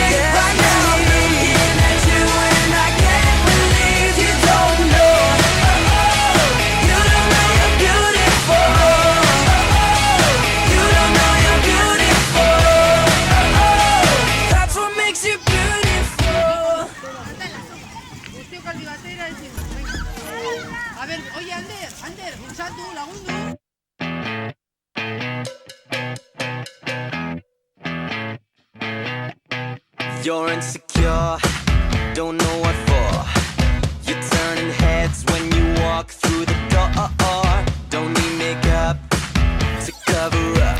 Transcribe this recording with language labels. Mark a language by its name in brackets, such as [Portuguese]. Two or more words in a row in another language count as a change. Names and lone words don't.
[English] Right now I'm looking at you and I can't believe you don't know, you don't know you're beautiful. You don't know you're beautiful. That's what makes you beautiful. [Basque] Guztiok aldi batera ezin. A ber, oie, Ander, bultzatu, lagundu. [English] You're insecure, don't know what for. You're turning heads when you walk through the door. Don't need makeup to cover up.